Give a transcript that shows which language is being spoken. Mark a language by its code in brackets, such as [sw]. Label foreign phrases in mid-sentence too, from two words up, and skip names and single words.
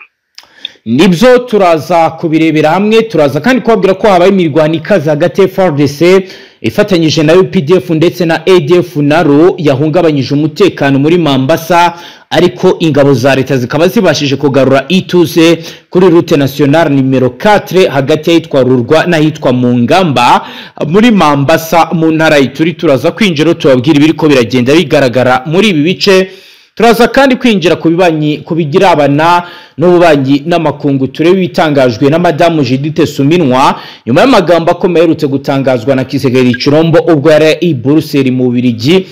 [rw] Nibyo turaza kubirebera hamwe. Turaza kandi kubabwira ko habaye imirwano ikaze hagati ya FARDC ifatanyije na UPDF ndetse na ADF naro yahungabanyije umutekano muri Mambasa, ariko ingabo za leta zikaba zibashije kugarura ituze kuri [fr] route nationale numero [rw] 4 hagati y'itwa Rurwa n'ahitwa Mungamba muri Mambasa mu ntara y'Ituri. Turaza kwinjira tubabwira ibiri ko biragenda bigaragara muri ibi bice. Turaza kandi kwinjira ku bigirabana n'ububanyi n'amakungu turebe bitangajwe na Madame Judith Suminwa nyuma y'amagambo akomeye yerutse gutangazwa na Kisegeri Chirombo ubwo yari i Brussels mu Bubiligi.